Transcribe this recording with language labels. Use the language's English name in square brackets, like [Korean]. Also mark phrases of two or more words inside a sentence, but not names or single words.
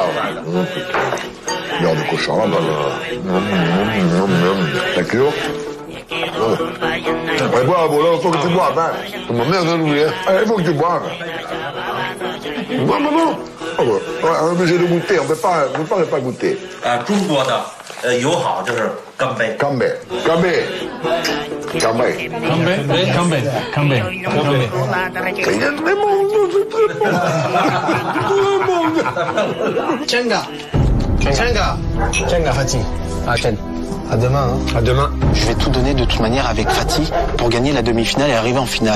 [French] L'heure de cochon, [English] Thank you. [French] Ouais, bravo, là, il faut que tu boives, hein. Ma mère de nous, hein. Il faut que tu boives. Non. On est obligé de goûter, on ne peut pas goûter. [Chinese] 中国的友好就是干杯。干杯。 Tchenga, Fatih. [French] À demain. Hein. À demain. Je vais tout donner de toute manière avec Fatih pour gagner la demi-finale et arriver en finale.